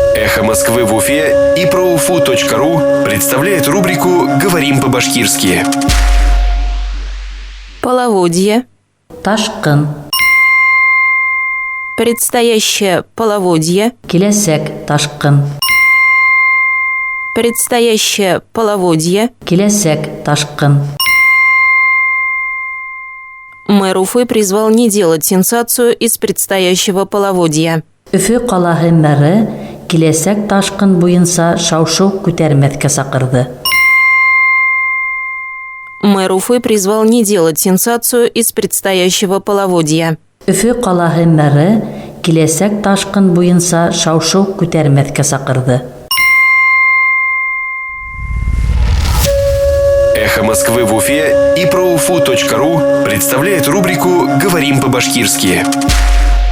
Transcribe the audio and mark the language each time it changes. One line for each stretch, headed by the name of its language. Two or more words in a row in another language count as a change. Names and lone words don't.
Russian: Эхо Москвы в Уфе и ProUFU.ru представляет рубрику «Говорим по-башкирски». Половодье.
Bashkir: Ташкын.
Russian: Предстоящее половодье.
Bashkir: Киләсәк ташкын.
Russian: Предстоящее половодье.
Bashkir: Киләсәк ташкын.
Russian: Мэр Уфы призвал не делать сенсацию из предстоящего половодья.
Bashkir: Өфө ҡалаһы мэры киләсәк ташкын буйынса шау-шыу күтәрмәҫкә саҡырҙы.
Russian: Мэр Уфы призвал не делать сенсацию из предстоящего половодья.
Bashkir: Өфө ҡалаһы мэры киләсәк ташкын буйынса шау-шыу күтәрмәҫкә саҡырҙы.
Russian: Эхо Москвы в Уфе и ProUFU.ru представляет рубрику «Говорим по-башкирски».